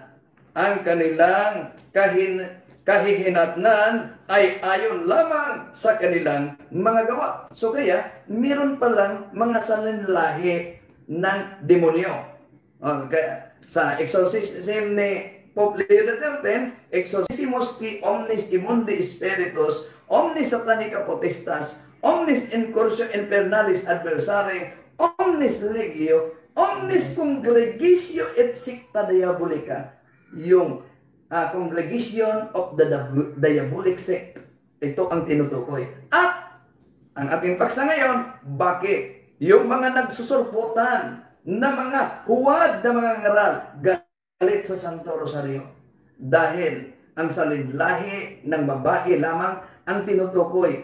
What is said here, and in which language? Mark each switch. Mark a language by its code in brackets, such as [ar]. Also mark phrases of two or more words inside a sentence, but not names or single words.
[tl] Ang kanilang kahihinatnan ay ayon lamang sa kanilang mga gawa. So kaya, meron palang mga salinlahi ng demonyo. Kaya, sa exorcism ni Pope Leo XIII, [la] exorcismus qui omnis immundi spiritus, omnis satanica potestas, omnis incursio infernalis adversari, omnis legio, omnis congregatio et secta diabolica. [en] Yung congregation of the diabolic sect. [tl] Ito ang tinutukoy. At ang ating paksa ngayon, bakit yung mga nagsusurputan na mga huwad na mga ngaral galit sa Santo Rosario? Dahil ang salinlahi ng babae lamang ang tinutukoy.